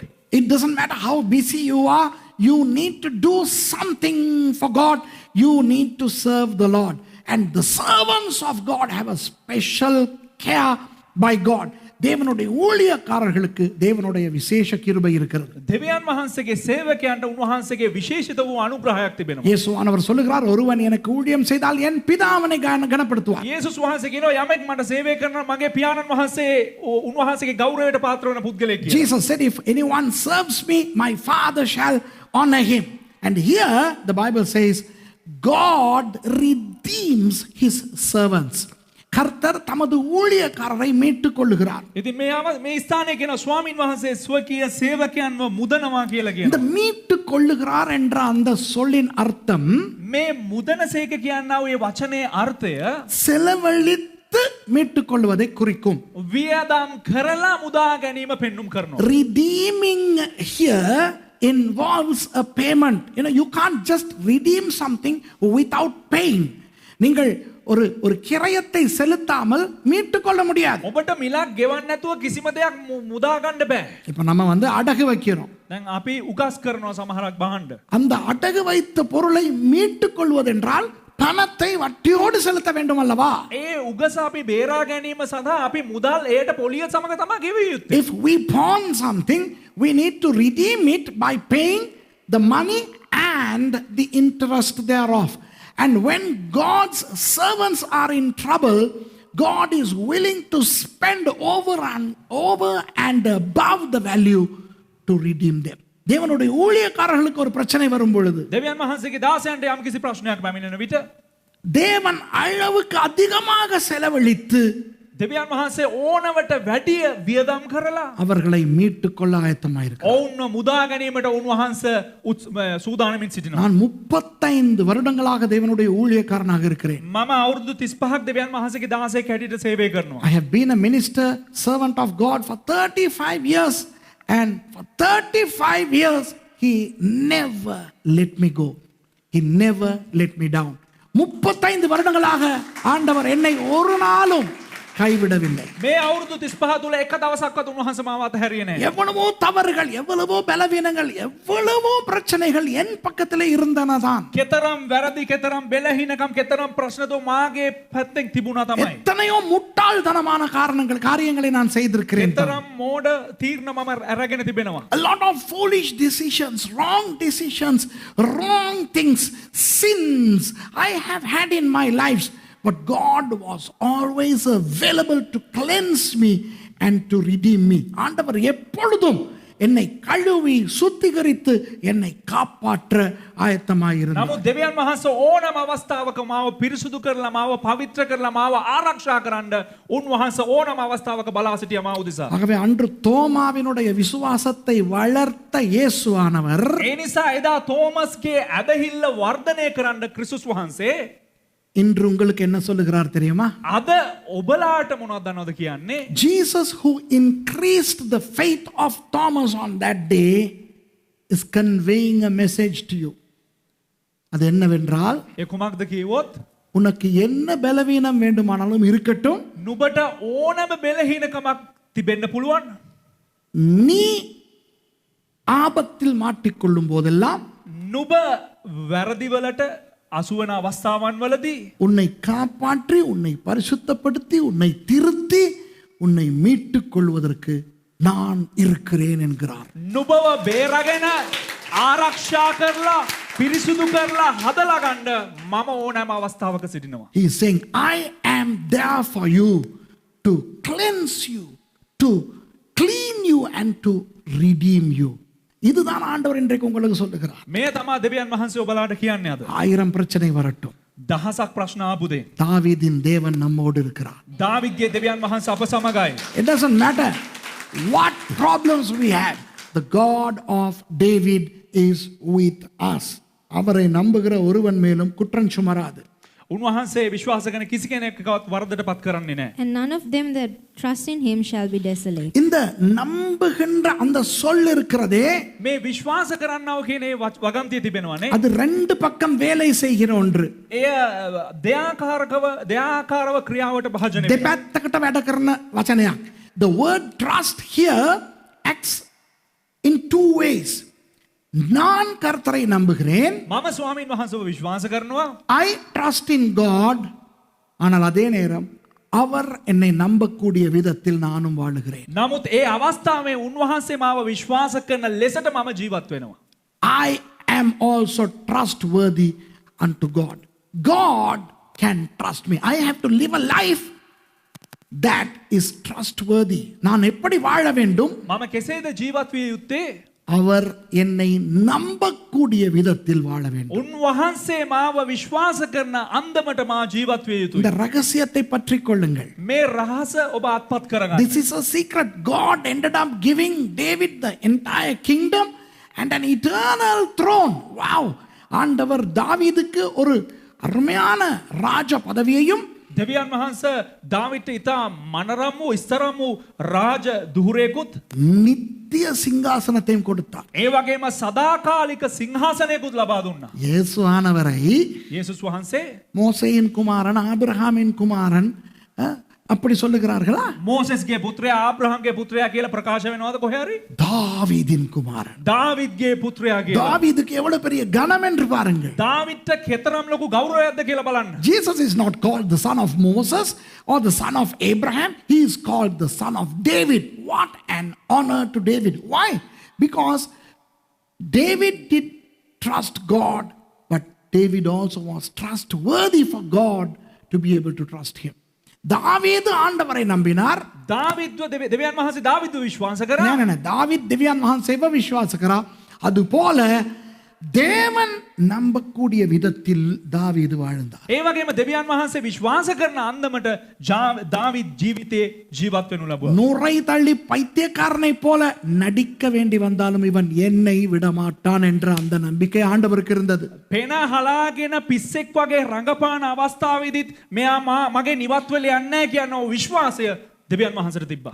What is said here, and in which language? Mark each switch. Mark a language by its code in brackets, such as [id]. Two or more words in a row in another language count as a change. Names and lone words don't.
[en] It doesn't matter how busy you are, you need to do something for God. You need to serve the Lord. And the servants of God have a special care by God. [ta] தேவனுடைய ஊழியக்காரர்களுக்கு தேவனுடைய விசேஷ கிருபை இருக்கிறது. [si] දෙවියන් වහන්සේගේ සේවකයන්ට උන්වහන්සේගේ විශේෂිත වූ අනුග්‍රහයක් තිබෙනවා. [ta] இயேசுவானவர் சொல்லுகிறார், ஒருவன் எனக்கு ஊழியம் செய்தால் என் பிதா அவனை கனப்படுத்துவார். [si] යේසුස් වහන්සේ කියනවා යමෙක් මට සේවය කරනවා මගේ පියාණන් වහන්සේ උන්වහන්සේගේ ගෞරවයට පාත්‍ර වෙන පුද්ගලයෙක් කියලා. [en] Jesus said, if anyone serves me, my Father shall honor him. And here the Bible says, God redeems his servants. [ta] கர்த்தர் தமது ஊழியக்காரரை மீட்டுக் கொள்ளுகிறார். [si] ඉතින් මේ ස්ථානයේ කියන ස්වාමින් වහන්සේ ස්වකීය සේවකයන්ව මුදනවා කියලා කියනවා. [ta] இந்த மீட்டுக் கொள்ளுகிறார் என்ற அந்த சொல்லின் அர்த்தம், [si] මේ මුදනසේක කියනවා ඒ වචනේ අර්ථය [ta] செலவழித்த செலவழித்து மீட்டுக் கொள்வதை குறிக்கும். [si] වියදම් කරලා මුදා ගැනීම පෙන්눔 කරනවා. [en] Redeeming here involves a payment. You can't just redeem something without paying. [ta] நீங்கள் ஒரு கிரயத்தை செலுத்தாமல் மீட்டுக் கொள்ள முடியாது. [si] ඔබට මිලක් ගෙවන්න නැතුව කිසිම දෙයක් මුදා ගන්න බෑ. [ta] இப்ப நம்ம அடகு வைக்கிறோம். [si] දැන් අපි උගස් කරනවා සමහරක් බහන්න. [ta] அந்த அடகு வைத்த பொருளை மீட்டுக் கொள்வதென்றால் பணத்தை வட்டியோடு செலுத்த வேண்டும் அல்லவா? [si] ඒ උගස අපි බේරා ගැනීම සඳහා අපි මුදල් එයට පොලිය සමග තමයි ගෙවිය යුත්තේ. [en] If we pawn something, we need to redeem it by paying the money and the interest thereof. And when God's servants are in trouble, God is willing to spend over and above the value to redeem them. [ta] தேவனுடைய ஊழியக்காரர்களுக்கு ஒரு பிரச்சனை வரும் பொழுது, [si] දෙවියන් වහන්සේගේ දාසයන්ට යම් කිසි ප්‍රශ්නයක් පැමිණෙන විට [ta] தேவன் அளவுக்கு அதிகமாக செலவழித்து [si] දෙවියන් වහන්සේ ඕනවට වැඩිය වියදම් කරලා [ta] அவர்களை மீட்டுக் கொள்ள ஆயத்தமாயிருக்கிறார். [si] ඔවුන්ව මුදා ගැනීමට උන්වහන්සේ සූදානමින් සිටිනවා. [ta] நான் 35 வருடங்களாக தேவனுடைய ஊழியக்காரனாக இருக்கிறேன். [si] මම අවුරුදු 35ක් දෙවියන් වහන්සේගේ දාසයෙක් හැටියට සේවය කරනවා. [en] I have been a minister, servant of God for 35 years, and for 35 years he never let me go. He never let me down. [ta] 35 வருடங்களாக ஆண்டவர் என்னை ஒரு நாளும் கைவிடவில்லை. [si] මේ අවුරුදු 35 තුල එක දවසක්වත් උන්වහන්සේ මාව අතහැරියේ නැහැ. [ta] எவ்வளவோ தவறுகள், எவ்வளவோ பலவீனங்கள், எவ்வளவோ பிரச்சனைகள் என் பக்கத்திலே இருந்தனதான். [si] කෙතරම් වැරදි, කෙතරම් බෙලහිනකම්, කෙතරම් ප්‍රශ්නද මාගේ පැත්තෙන් තිබුණා තමයි. [ta] எத்தனையோ முட்டாள்தனமான காரியங்களை நான் செய்திருக்கிறேன். [si] කෙතරම් මෝඩ තීරණ මම අරගෙන තිබෙනවා. [en] A lot of foolish decisions, wrong decisions, wrong things, sins I have had in my life. But God was always available to cleanse me and to redeem me. [ta] ஆண்டவர் எப்பொழுதும் என்னை கழுவி சுத்திகரித்து என்னை காப்பாற்ற ஆயத்தமாயிருந்தார். [si] නමුත් දෙවියන් වහන්සේ ඕනම අවස්ථාවක මාව පිරිසුදු කරලා මාව පවිත්‍ර කරලා මාව ආරක්ෂා කරන්න උන්වහන්සේ ඕනම අවස්ථාවක බලා සිටියා මා උදෙසා. [ta] ஆகவே அன்று தோமாவினுடைய விசுவாசத்தை வளர்த்த இயேசுவானவர் [si] ඒ නිසා එදා තෝමස්ගේ ඇදහිල්ල වර්ධනය කරන්න ක්‍රිස්තුස් වහන්සේ [ta] இன்று உங்களுக்கு என்ன சொல்லுகிறார் தெரியுமா? [si] අද ඔබලාට මොනවද දන්නවද කියන්නේ? [en] Jesus who increased the faith of Thomas on that day is conveying a message to you. [ta] அது என்னவென்றால், [si] ඒ කුමක්ද කිව්වොත් [ta] உனக்கு என்ன பலவீனம் வேண்டுமானாலும் இருக்கட்டும், [si] නුඹට ඕනම බෙලහීනකමක් තිබෙන්න පුළුවන්. [ta] நீ ஆபத்தில் மாட்டிக்கொள்ளும் போதெல்லாம் [si] නුඹ වැරදිවලට අසුවන අවස්ථාවන් වලදී [ta] உன்னை காப்பாற்றி, உன்னை பரிசுத்தப்படுத்தி, உன்னை திருத்தி, உன்னை மீட்டுக் கொள்வதற்கு நான் இருக்கிறேன் என்கிறார். [si] නුඹව බේරගෙන ආරක්ෂා කරලා පිරිසුදු කරලා හදලා ගන්න මම ඕනෑම අවස්ථාවක සිටිනවා. [en] He is saying, I am there for you to cleanse you, to clean you and to redeem you. [ta] இதுதான் ஆண்டவர் இன்றைக்கு உங்களுக்கு சொல்லுகிறார். [si] මේ තමයි දෙවියන් වහන්සේ ඔබලාට කියන්නේ අද. [ta] 1000 பிரச்சனை வரட்டும், [si] දහසක් ප්‍රශ්න ආපුදේ [ta] தாவீதின் தேவன் நம்மோடு இருக்கிறார். [si] දාවිද්ගේ දෙවියන් වහන්සේ අප සමගයි. [en] It doesn't matter what problems we have, the God of David is with us. [ta] அவரை நம்புகிற ஒருவன் மேலும் குற்றம் சுமராது. [si] උන්වහන්සේ විශ්වාස කරන කිසි කෙනෙක්වත් වරදට පත් කරන්නේ නැහැ. [en] And none of them that trust in him shall be desolate. [ta] இந்த நம்புகின்ற அந்த சொல் இருக்கிறதே, [si] මේ විශ්වාස කරන්නව කියන ඒ වගන්තිය තිබෙනවානේ. [ta] அது ரெண்டு பக்கம் வேலை செய்கிற ஒன்று. [si] එය දෙයාකාරව ක්‍රියාවට භාජනය වෙනවා. දෙපැත්තකට වැඩ කරන වචනයක්. [en] The word trust here acts in two ways. [ta] நான் கர்த்தரை நம்புகிறேன், [si] මම ස්වාමීන් වහන්සේව විශ්වාස කරනවා. [en] I trust in God. [ta] ஆனால் அதே நேரம் அவர் என்னை நம்பக்கூடிய விதத்தில் நானும் வாழுகிறேன். [si] නමුත් ඒ අවස්ථාවේ උන්වහන්සේ මාව විශ්වාස කරන ලෙසට මම ජීවත් වෙනවා. [en] I am also trustworthy unto God. God can trust me. I have to live a life that is trustworthy. [ta] நான் எப்படி வாழ வேண்டும்? [si] මම කෙසේද ජීවත් විය යුත්තේ? [ta] அவர் என்னை நம்பக்கூடிய விதத்தில் வாழ வேண்டும். [si] උන්වහන්සේ මාව විශ්වාස කරන අන්දමට මා ජීවත් විය යුතුයි. [ta] இந்த ரகசியத்தை பற்றிக் கொள்ளுங்கள். [si] මේ රහස ඔබ අත්පත් කරගන්න. [en] This is a secret. God ended up giving David the entire kingdom and an eternal throne. Wow! [ta] ஆண்டவர் தாவீதுக்கு ஒரு அருமையான ராஜ பதவியையும் [si] දෙවියන් වහන්සේ දාවිට ඉතා මනරම් වූ ඉස්තරම් වූ රාජ දුහුරේකුත් [ta] நித்திய சிங்காசனத்தையும் கொடுத்தார். [si] ඒ වගේම සදාකාලික සිංහාසනයකුත් ලබා දුන්නා. [ta] இயேசு ஆனவரை [si] යේසුස් වහන්සේ [ta] மோசேயின் குமாரன் ஆபிரகாமின் குமாரன் அப்படி சொல்லுகிறார்களா? [si] මෝසෙස්ගේ පුත්‍රයා ආබ්‍රහම්ගේ පුත්‍රයා කියලා ප්‍රකාශ වෙනවද කොහේ හරි? [ta] தாவீதின் குமாரன். [si] දාවිද්ගේ පුත්‍රයා කියලා. [ta] தாவீதுக்கு எவ்வளவு பெரிய கனம் என்று பாருங்கள். [si] දාවිත්ට කෙතරම් ලොකු ගෞරවයක්ද කියලා බලන්න. [en] Jesus is not called the son of Moses or the son of Abraham. He is called the son of David. What an honor to David. Why? Because David did trust God, but David also was trustworthy for God to be able to trust him. [ta] தாவீது ஆண்டவரை நம்பினார். [si] දාවිද්ව දෙවියන් වහන්සේ දාවිද්ව විශ්වාස කරා. [ta] தாவீது தேவன் [si] வහන්සේව විශ්වාස කරා. [ta] அதுபோல தேவன் நம்பக்கூடிய விதத்தில் தாவீது வாழ்ந்தார். [si] ඒ වගේම දෙවියන් වහන්සේ විශ්වාස කරන අන්දමට දාවිද් ජීවිතේ ජීවත් වෙනු ලැබුවා. [ta] நுரை தள்ளி பைத்தியக்காரனை போல நடிக்க வேண்டி வந்தாலும் இவன் என்னை விடமாட்டான் என்ற அந்த நம்பிக்கை ஆண்டவருக்கு இருந்தது. [si] පෙන හලාගෙන පිස්සෙක් වගේ රඟපාන අවස්ථාවේදීත් මෙයා මගේ නිවත් වෙල යන්නේ නැහැ කියන විශ්වාසය දෙවියන් වහන්සේට තිබ්බා.